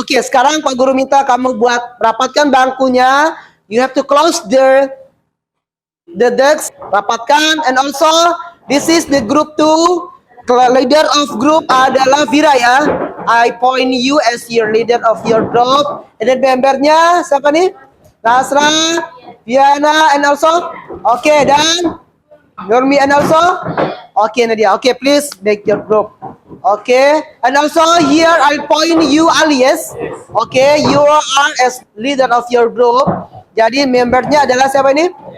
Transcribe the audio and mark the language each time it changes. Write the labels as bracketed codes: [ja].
[id] Sekarang Pak Guru minta kamu buat rapatkan bangkunya. [en] You have to close the desk, rapatkan, and also this is the group 2. Leader of group adalah Vira ya. I point you as your leader of your group. And then [id] membernya siapa nih? [en] Nasra, Viana, and also dan Nurmi and also Nadia. Please make your group. And also here I'll point you Alias. You are as leader of your group. [id] Jadi membernya adalah siapa ini?